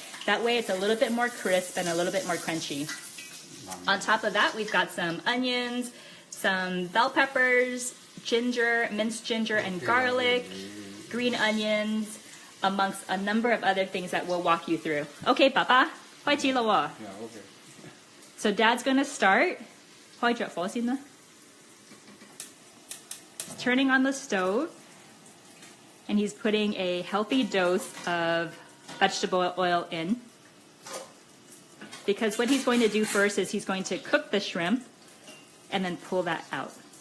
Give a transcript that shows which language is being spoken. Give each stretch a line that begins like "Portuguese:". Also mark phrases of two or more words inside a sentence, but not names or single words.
English: That way it's a little bit more crisp and a little bit more crunchy. On top of that, we've got some onions, some bell peppers, ginger, minced ginger and garlic, green onions, amongst a number of other things that we'll walk you through. Okay, Papa,
Cantonese: 開始啦喎.
English: Yeah, okay. So Dad's going to start.
Cantonese: 開着火先啦.
English: He's turning on the stove, and he's putting a healthy dose of vegetable oil in. because what he's going to do first is he's going to cook the shrimp and then pull that out.